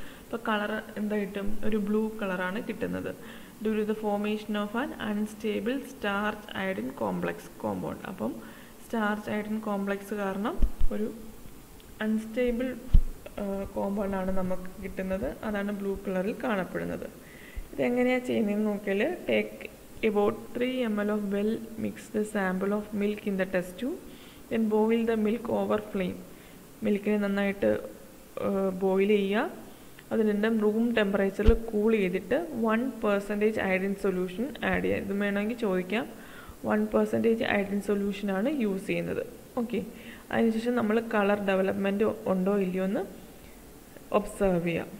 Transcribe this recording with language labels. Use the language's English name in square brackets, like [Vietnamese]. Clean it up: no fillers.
[Malayalam] അപ്പോൾ കളർ എന്തായിട്ടും ഒരു ബ്ലൂ കളറാണ് കിട്ടുന്നത്. [English] Due to the formation of an unstable starch iodine complex compound. [Malayalam] അപ്പം സ്റ്റാർച്ച് അയഡിൻ കോംപ്ലക്സ് കാരണം ഒരു അൺസ്റ്റേബിൾ കോമ്പൗണ്ടാണ് നമുക്ക് കിട്ടുന്നത്. അതാണ് ബ്ലൂ കളറിൽ കാണപ്പെടുന്നത്. ഇതെങ്ങനെയാണ് ചെയ്യുന്നതെന്ന് നോക്കിയാൽ, [English] Take about 3 ml of well mixed sample of milk in the test tube, then boil the milk over flame. [Malayalam] മിൽക്കിനെ നന്നായിട്ട് ബോയിൽ ചെയ്യുക. അതിനുശേഷം റൂം ടെമ്പറേച്ചറിൽ കൂൾ ചെയ്തിട്ട് 1% അയഡിൻ സൊല്യൂഷൻ ആഡ് ചെയ്യുക. ഇത് വേണമെങ്കിൽ ചോദിക്കാം. 1% അയഡിൻ സൊല്യൂഷനാണ് യൂസ് ചെയ്യുന്നത്. ഓക്കെ, അതിനുശേഷം നമ്മൾ കളർ ഡെവലപ്മെൻറ്റ് ഉണ്ടോ ഇല്ലയോ എന്ന് ഒബ്സർവ് ചെയ്യുക.